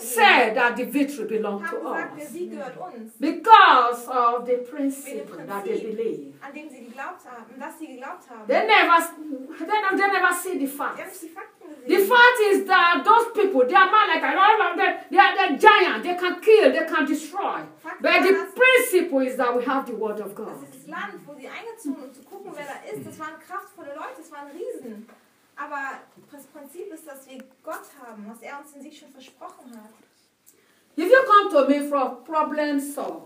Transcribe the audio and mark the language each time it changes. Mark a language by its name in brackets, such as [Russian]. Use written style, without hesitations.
[English] said that the victory belonged to [German] gesagt, [English] us. [German] Der Sieg gehört uns. [English] Because of the principle that they believed. [German] An dem sie geglaubt haben, dass sie geglaubt haben. [English] They never see the facts. [German] Die haben die Fakten. [English] The fact is that those people, they are man like I don't know, they're giants, they can kill, they can destroy. But the principle is that we have the word of God. [German] Das ist das Land, wo sie eingezogen sind, um zu gucken, wer da ist. Das waren kraftvolle Leute, das waren Riesen. Aber das Prinzip ist, dass wir Gott haben, was er uns in sich schon versprochen hat. [English] If you come to me for a problem solve,